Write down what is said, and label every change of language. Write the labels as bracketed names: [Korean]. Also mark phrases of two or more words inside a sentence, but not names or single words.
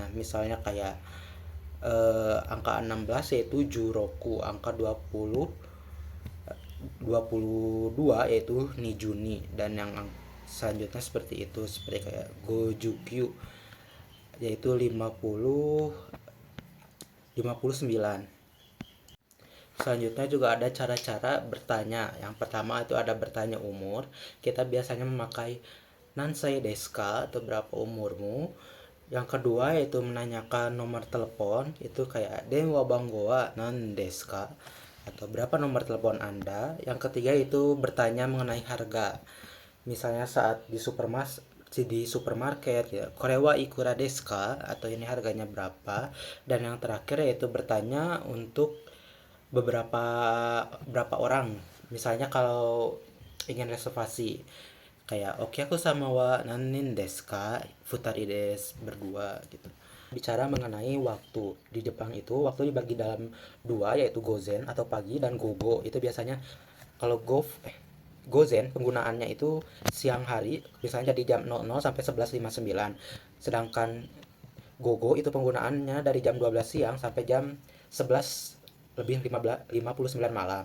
[Indonesian] Misalnya kayak angka 16 yaitu juroku, angka 22 yaitu nijuni, dan yang selanjutnya seperti itu, seperti kayak gojukyu yaitu 59. Selanjutnya juga ada cara-cara bertanya. Yang pertama itu ada bertanya umur. Kita biasanya memakai [Japanese] 何歳ですか [Indonesian] atau berapa umurmu. Yang kedua yaitu menanyakan nomor telepon, itu kayak [Japanese] 電話番号は何ですか [Indonesian] atau berapa nomor telepon Anda. Yang ketiga itu bertanya mengenai harga. Misalnya saat di supermarket ya, [Japanese] これはいくらですか [Indonesian] atau ini harganya berapa. Dan yang terakhir yaitu bertanya untuk berapa orang. Misalnya kalau ingin reservasi kayak [Japanese] お客様は何人ですか二人です, [Indonesian] berdua gitu. Bicara mengenai waktu, di Jepang itu waktu dibagi dalam dua yaitu gozen atau pagi dan gogo. Itu biasanya kalau gozen penggunaannya itu siang hari, misalnya dari jam 00 sampai 11.59. Sedangkan gogo itu penggunaannya dari jam 12 siang sampai jam 11 lebih 59 malam.